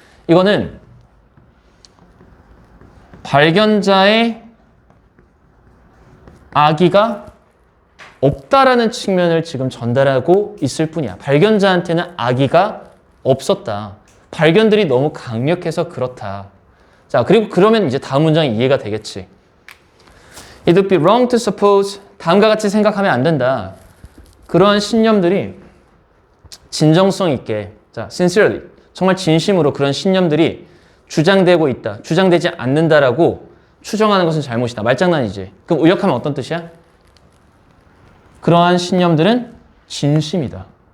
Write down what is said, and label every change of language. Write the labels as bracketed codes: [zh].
[ko] 이거는 발견자의 악의가 없다라는 측면을 지금 전달하고 있을 뿐이야. 발견자한테는 악의가 없었다. 발견들이 너무 강력해서 그렇다. 자, 그리고 그러면 이제 다음 문장이 이해가 되겠지. [en] It would be wrong to suppose, [ko] 다음과 같이 생각하면 안 된다. 그러한 신념들이 진정성 있게, 자, sincerely, 정말 진심으로 그런 신념들이 주장되고 있다, 주장되지 않는다라고 추정하는 것은 잘못이다. 말장난이지. 그럼 의역하면 어떤 뜻이야? 그러한 신념들은 진심이다.